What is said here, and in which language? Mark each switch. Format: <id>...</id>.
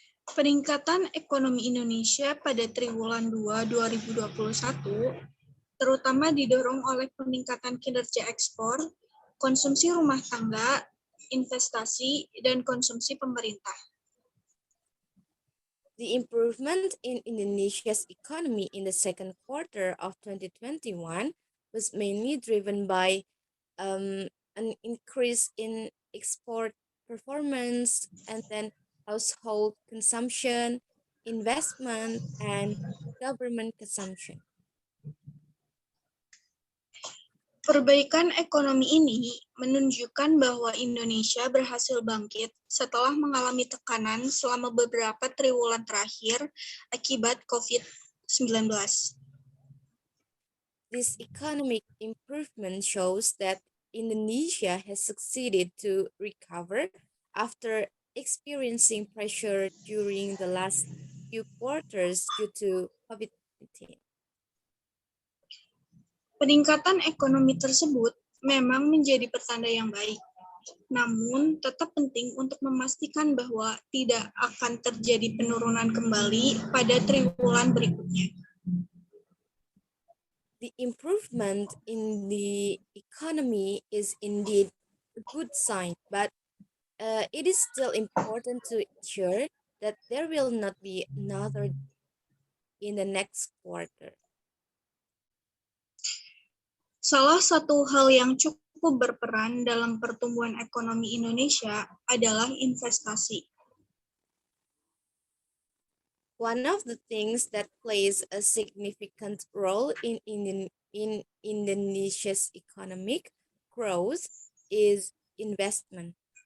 <id>Peningkatan ekonomi Indonesia pada triwulan 2 2021 terutama didorong oleh peningkatan kinerja ekspor, konsumsi rumah tangga, investasi, dan konsumsi pemerintah.</id> <en>The improvement in Indonesia's economy in the second quarter of 2021 was mainly driven by an increase in export performance and then household consumption, investment, and government consumption.</en> <id>Perbaikan ekonomi ini menunjukkan bahwa Indonesia berhasil bangkit setelah mengalami tekanan selama beberapa triwulan terakhir akibat COVID-19.</id> <en>This economic improvement shows that Indonesia has succeeded to recover after experiencing pressure during the last few quarters due to COVID-19.</en> <id>Peningkatan ekonomi tersebut memang menjadi pertanda yang baik. Namun, tetap penting untuk memastikan bahwa tidak akan terjadi penurunan kembali pada triwulan berikutnya.</id> <en>The improvement in the economy is indeed a good sign, but it is still important to ensure that there will not be another in the next quarter.</en> <id>Salah satu hal yang cukup berperan dalam pertumbuhan ekonomi Indonesia adalah investasi.</id> <en>One of the things that plays a significant role in Indonesia's economic growth is investment.</en>